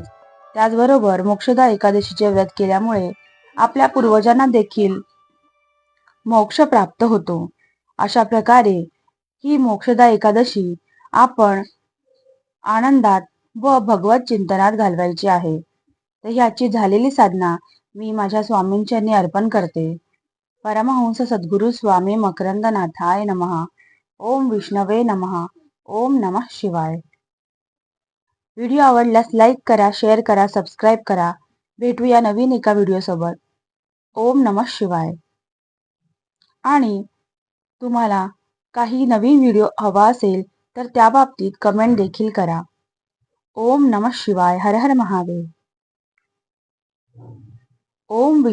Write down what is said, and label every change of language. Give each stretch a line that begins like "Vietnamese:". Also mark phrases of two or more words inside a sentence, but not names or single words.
Marathi: त्याचबरोबर मोक्षदा एकादशीचे व्रत केल्यामुळे आपल्या पूर्वजांना देखील मोक्ष प्राप्त होतो. अशा प्रकारे ही मोक्षदा एकादशी आपण आनंदात व भगवत चिंतनात घालवायची आहे. तर ह्याची झालेली साधना मी माझ्या स्वामींचरणी अर्पण करते.
Sanskrit: परमहंस सद्गुरु स्वामी मकरंदनाथाय नमः. ओम विष्णवे नमः. ओम नमः शिवाय.
Marathi: व्हिडिओ आवडल्यास लाईक करा, शेअर करा, सबस्क्राईब करा. भेटूया नवीन एका व्हिडिओसोबत.
Sanskrit: ओम नमः शिवाय.
Marathi: आणि तुम्हाला काही नवीन व्हिडिओ हवा असेल तर त्या बाबतीत कमेंट देखील करा.
Sanskrit: ओम नमः शिवाय. हर हर महादेव. ओम